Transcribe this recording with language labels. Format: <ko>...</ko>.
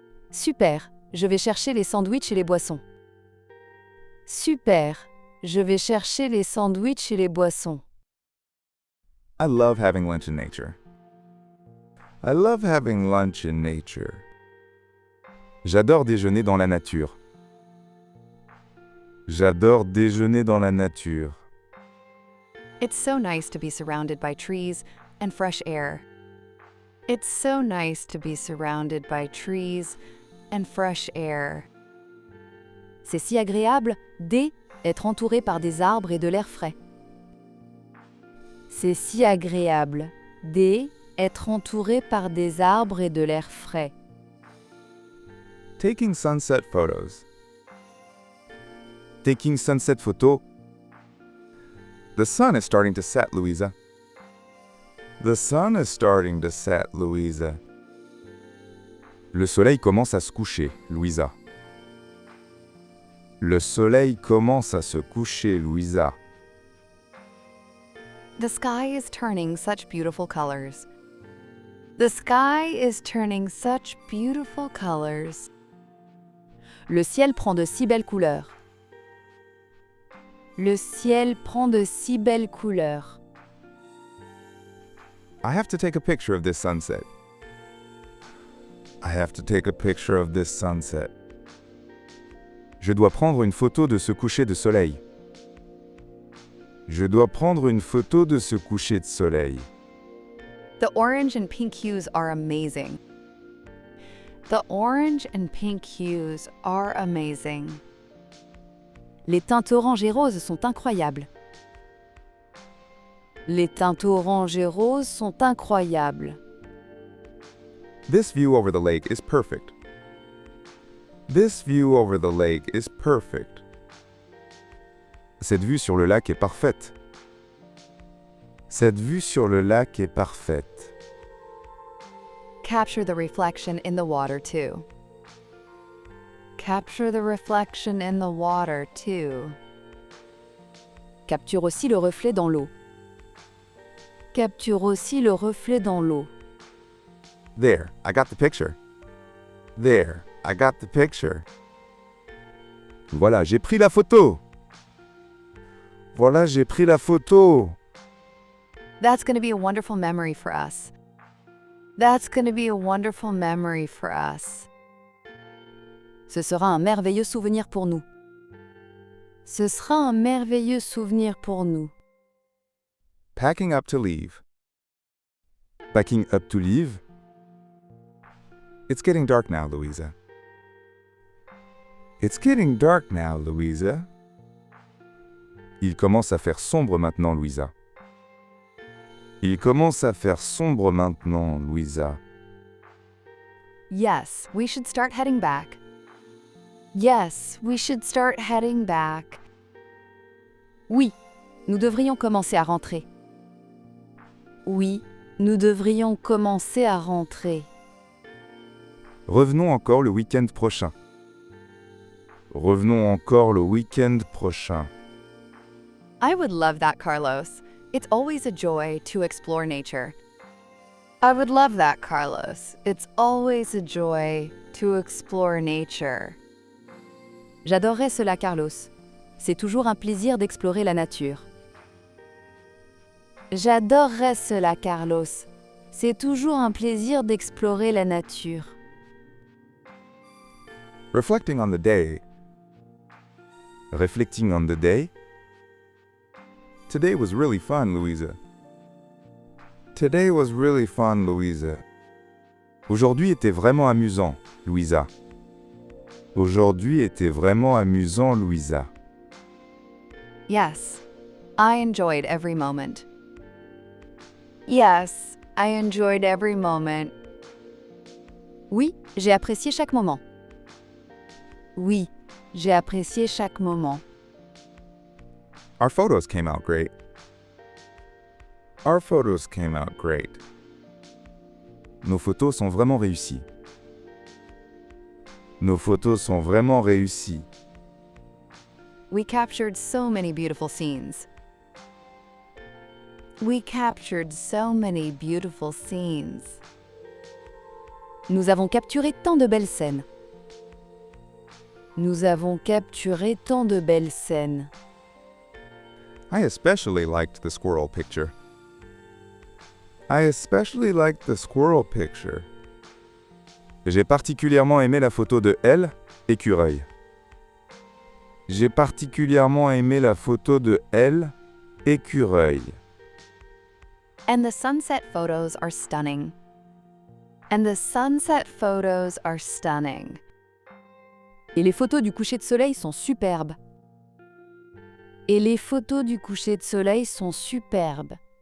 <fr>Super, je vais chercher les sandwichs et les boissons. Super, je vais chercher les sandwichs et les boissons.</fr> <en>I love having lunch in nature. I love having lunch in nature.</en> <fr>J'adore déjeuner dans la nature. J'adore déjeuner dans la nature.</fr> <en>It's so nice to be surrounded by trees and fresh air. It's so nice to be surrounded by trees and fresh air.</en> <fr>C'est si agréable d'être entouré par des arbres et de l'air frais. C'est si agréable d'être entouré par des arbres et de l'air frais.</fr> <en>Taking sunset photos. Taking sunset photos. The sun is starting to set, Luiza. The sun is starting to set, Luiza.</en> <fr>Le soleil commence à se coucher, Luiza. Le soleil commence à se coucher, Luiza.</fr> <en>The sky is turning such beautiful colors. The sky is turning such beautiful colors.</en> <fr>Le ciel prend de si belles couleurs. Le ciel prend de si belles couleurs.</fr> <en>I have to take a picture of this sunset. I have to take a picture of this sunset.</en> <fr>Je dois prendre une photo de ce coucher de soleil. Je dois prendre une photo de ce coucher de soleil.</fr> <en>The orange and pink hues are amazing. The orange and pink hues are amazing.</en> <fr>Les teintes orange et rose sont incroyables. Les teintes orange et rose sont incroyables.</fr> <en>This view over the lake is perfect. This view over the lake is perfect.</en> <fr>Cette vue sur le lac est parfaite. Cette vue sur le lac est parfaite.</fr> <en>Capture the reflection in the water too. Capture the reflection in the water too.</en> <fr>Capture aussi le reflet dans l'eau. Capture aussi le reflet dans l'eau.</fr> <en>There, I got the picture. There, I got the picture.</en> <fr>Voilà, j'ai pris la photo. Voilà, j'ai pris la photo.</fr> <en>That's going to be a wonderful memory for us. That's going to be a wonderful memory for us.</en> <fr>Ce sera un merveilleux souvenir pour nous. Ce sera un merveilleux souvenir pour nous.</fr> <en>Packing up to leave. Packing up to leave. It's getting dark now, Luiza. It's getting dark now, Luiza.</en> <fr>Il commence à faire sombre maintenant, Luiza. Il commence à faire sombre maintenant, Luiza. Yes, we should start heading back. Yes, we should start heading back. Oui, nous devrions commencer à rentrer. Oui, nous devrions commencer à rentrer. Revenons encore le week-end prochain. Revenons encore le week-end prochain.</fr> <en>I would love that, Carlos. It's always a joy to explore nature. I would love that, Carlos. It's always a joy to explore nature.</en> <fr>J'adorerais cela, Carlos. C'est toujours un plaisir d'explorer la nature. J'adorerais cela, Carlos. C'est toujours un plaisir d'explorer la nature.</fr> <en>Reflecting on the day. Reflecting on the day. Today was really fun, Luiza. Today was really fun, Luiza.</en> <fr>Aujourd'hui était vraiment amusant, Luiza. Aujourd'hui était vraiment amusant, Luiza.</fr> <en>Yes, I enjoyed every moment. Yes, I enjoyed every moment.</en> <fr>Oui, j'ai apprécié chaque moment. Oui, j'ai apprécié chaque moment.</fr> <en>Our photos came out great. Our photos came out great.</en> <fr>Nos photos sont vraiment réussies. Nos photos sont vraiment réussies.</fr> <en>We captured so many beautiful scenes. We captured so many beautiful scenes.</en> <fr>Nous avons capturé tant de belles scènes. Nous avons capturé tant de belles scènes.</fr> <en>I especially liked the squirrel picture. I especially liked the squirrel picture.</en> <fr>J'ai particulièrement aimé la photo de Elle, écureuil. J'ai particulièrement aimé la photo de Elle, écureuil.</fr> <en>And the sunset photos are stunning. And the sunset photos are stunning.</en> <fr>Et les photos du coucher de soleil sont superbes. Et les photos du coucher de soleil sont superbes.</fr>